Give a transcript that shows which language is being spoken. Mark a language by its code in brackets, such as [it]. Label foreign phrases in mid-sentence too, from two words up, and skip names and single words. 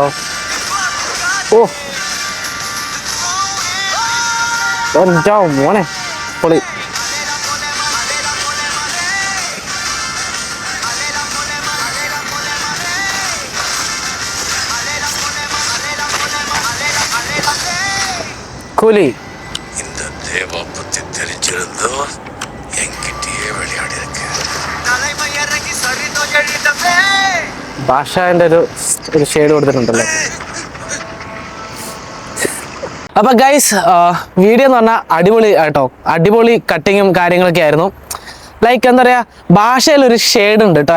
[ml] ഓ മോനെ പൊളി. കൂലി [ta] இந்த தேவா பத்தி தெரிஞ்சிருந்தோ என்கிட்டயே விளையாடி இருக்கு. [ml] ഭാഷേൻ്റെ ഒരു ഷെയ്ഡ് കൊടുത്തിട്ടുണ്ടല്ലോ. അപ്പം ഗൈസ്, വീഡിയോ എന്ന് പറഞ്ഞാൽ അടിപൊളി കേട്ടോ. അടിപൊളി കട്ടിങ്ങും കാര്യങ്ങളൊക്കെ ആയിരുന്നു. ലൈക്ക് എന്താ പറയുക, ഭാഷയിലൊരു ഷെയ്ഡ് ഉണ്ട് കേട്ടോ.